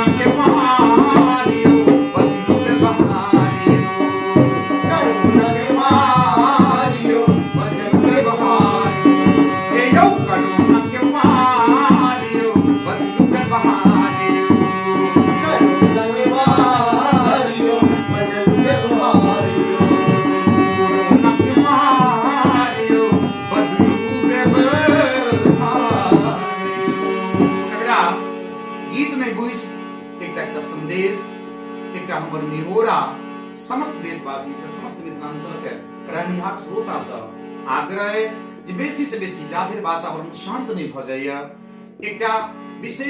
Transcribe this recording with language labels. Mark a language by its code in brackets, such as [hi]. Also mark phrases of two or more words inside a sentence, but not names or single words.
[mai] के मार यो बदलू व्यवहार यो कोरोना के मार यो बदलू व्यवहार हे यो कोरोना के मार यो बदलू व्यवहार यो कोरोना के मार यो बदलू व्यवहार यो कोरोना के मार यो बदलू व्यवहार एकरा गीत में बुझ एकटा संदेश एकटा हमर निहोरा समस्त देशवासी से समस्त मिथिलांचल के रहनिहार श्रोता सब आग्रह जे बेसी से बेसी जाधरि वातावरण शांत नहीं भ जाइए एकटा विशेष